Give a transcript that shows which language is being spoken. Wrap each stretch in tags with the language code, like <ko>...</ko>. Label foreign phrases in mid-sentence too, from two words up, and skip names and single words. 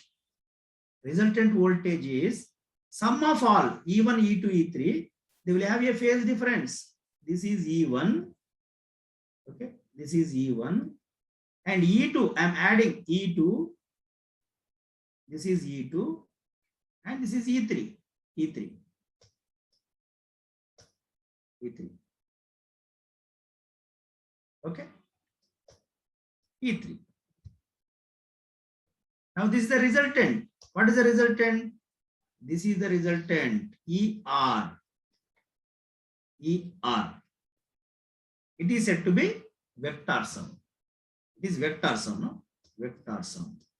<en>Resultant voltage is sum of all E1, E2, E3. They will have a phase difference. This is E1. Okay. This is E1. And E2, I am adding E2. This is E2. And this is E3. E3. E3. Okay. E3. Now this is the resultant. What is the resultant? This is the resultant. ER. ER. It is said to be vector sum. It is vector sum, no? Vector sum.</en>